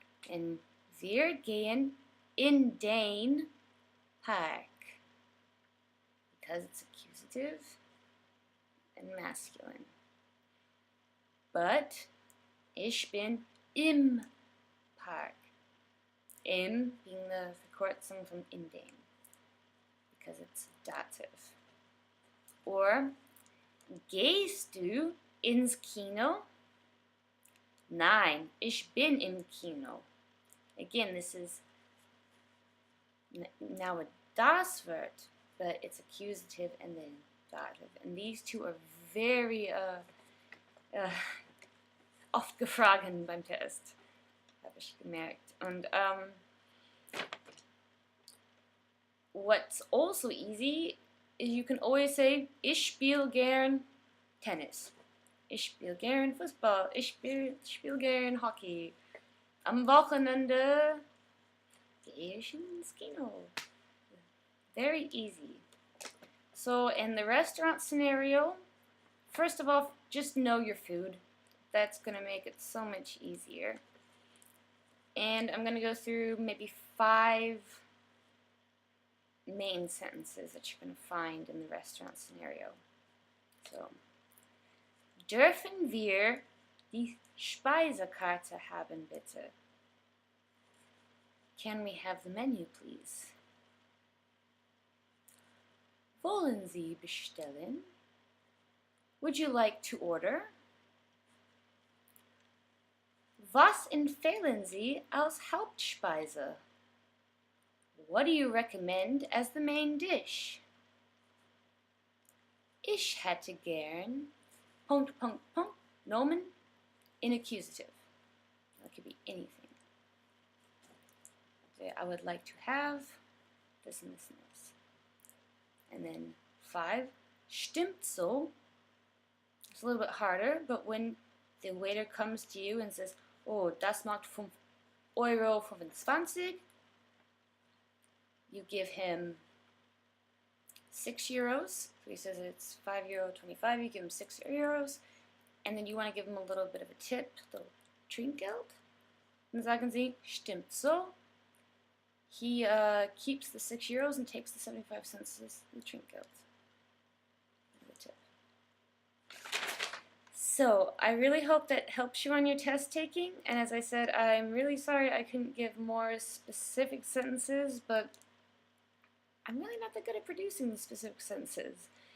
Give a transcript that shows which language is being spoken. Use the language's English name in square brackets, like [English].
[English] And [German] wir gehen in den Park. [English] Because it's accusative and masculine. But [German] ich bin im Park. [English] Im being the [German] Verkürzung [English] from [German] in den. [English] Because it's dative. Or [German] gehst du ins Kino? Nein, ich bin im Kino. [English] Again, this is now a [German] das Wort, [English] but it's accusative and then dative. And these 2 are very [German] oft gefragt beim Test. Habe ich gemerkt. Und [English] what's also easy is you can always say, [German] ich spiele gern Tennis. Ich spiele gern Fußball. Ich spiele gern Hockey. Am Wochenende gehe ich ins Kino. [English] Very easy. So in the restaurant scenario, first of all, just know your food. That's going to make it so much easier. And I'm going to go through maybe 5 main sentences that you're going to find in the restaurant scenario. [German] So, dürfen wir die Speisekarte haben, bitte? [English] Can we have the menu, please? [German] Wollen Sie bestellen? [English] Would you like to order? [German] Was empfehlen Sie als Hauptspeise? [English] What do you recommend as the main dish? [German] Ich hätte gern... ... [English] Nomen in accusative. That could be anything. Okay, I would like to have this and this and this. And then 5, [German] stimmt so. [English] It's a little bit harder, but when the waiter comes to you and says, oh, [German] das macht €5.25, [English] you give him €6. So he says it's €5.25, you give him €6. And then you want to give him a little bit of a tip, a little Trinkgeld. [German] Dann sagen Sie, stimmt so. [English] He keeps the €6 and takes the 75 cents as the Trinkgeld. The tip. So, I really hope that helps you on your test taking, and as I said, I'm really sorry I couldn't give more specific sentences, but I'm really not that good at producing these specific sentences.